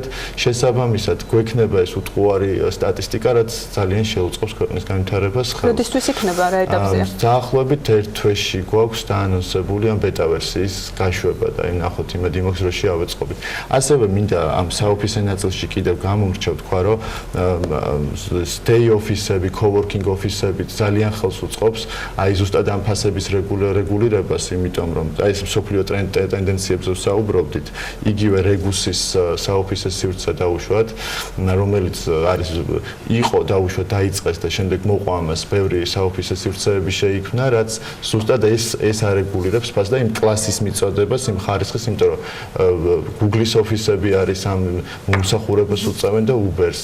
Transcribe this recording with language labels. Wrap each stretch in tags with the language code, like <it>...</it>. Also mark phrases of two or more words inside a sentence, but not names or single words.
<ka>შესაბამისად, გვექნება ეს უტყუარი სტატისტიკა, რაც ძალიან შეუწყობს ქვეყნის განვითარებას ხელს. როდისთვის იქნება რა ეტაპზეა? დაახლოებით ერთ თვეში გვაქვს დაანონსებული ამ ბეტა ვერსიის გაშვება და ნახოთ იმედი მაქვს, რომ შევაწყობით. ასევე მინდა ამ საოფისე ნაწილში კიდევ გამომრჩევ თქვა, რომ</ka> <en>stay office-</en> <ka>ები,</ka> <en>co-working office-</en> <ka>ები ძალიან ხელს უწყობს აი ზუსტად ამ ფასების რეგულირებას, იმიტომ რომ აი ეს მსოფლიო ტენდენციებზე ვსაუბრობდით, იგივე რეგუსის საოფისე სივრცე დაუშვათ, რომელიც არის იყო დაუშვათ, დაიწყეს და შემდეგ მოყვა ამას ბევრი საოფისე სივრცეები შეიქმნა, რაც ზუსტად ეს არეგულირებს ფასს და იმ კლასის მიწოდებას, იმ ხარისხის, იმიტომ რომ Google-ის ოფისები არის ამ მომსახურებას უწევენ და Uber-ს.</ka>